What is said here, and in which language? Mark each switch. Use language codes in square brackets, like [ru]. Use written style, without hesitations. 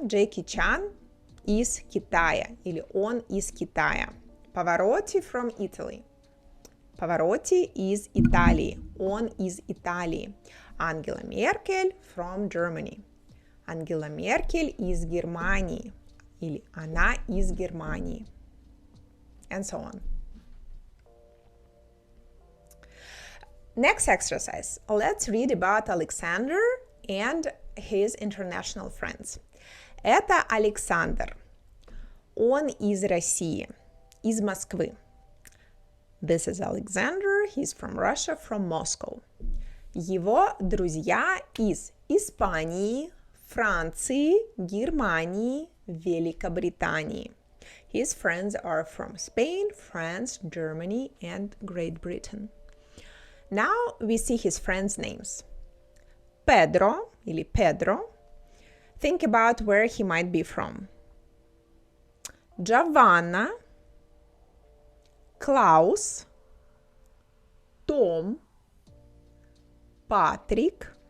[ru] Jackie Chan из Китая или он из Китая. [en] Pavarotti from Italy. Pavarotti [ru] из Италии. Он из Италии. [en] Angela Merkel from Germany. Angela Merkel [ru] из Германии. Или она из Германии. [en] And so on. Next exercise. Let's read about Alexander and his international friends. [ru] Это Александр. Он из России. Из Москвы. [en] This is Alexander. He's from Russia, from Moscow. [ru] Его друзья из Испании, Франции, Германии, Великобритании. [en] His friends are from Spain, France, Germany, and Great Britain. Now we see his friends' names. Pedro, или Pedro. Think about where he might be from. Giovanna, Klaus, Tom, Patrick,